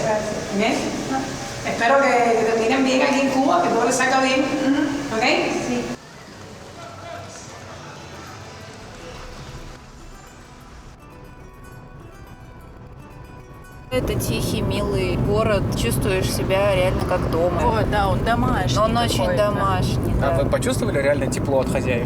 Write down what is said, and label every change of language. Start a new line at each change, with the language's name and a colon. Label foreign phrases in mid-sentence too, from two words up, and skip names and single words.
Spanish: Bien. Espero que terminen bien aquí en Cuba, que todo les salga bien. ¿Ok? Sí.
Russian: Это тихий, милый город. Чувствуешь себя реально как дома. О, да, он домашний. Он очень домашний. А да. вы почувствовали реально тепло от хозяев?